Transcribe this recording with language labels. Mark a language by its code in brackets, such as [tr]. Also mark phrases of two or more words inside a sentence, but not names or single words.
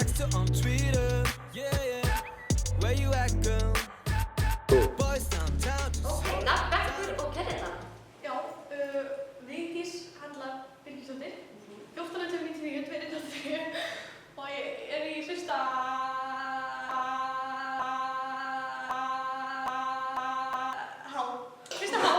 [en] on Twitter, yeah. Where you at, girl? Boys downtown. [is] Ok, nafn, bekkur og kennitala. Já, Vigdís Halla Birgisdóttir, 1499, 293 og ég í fyrsta Há.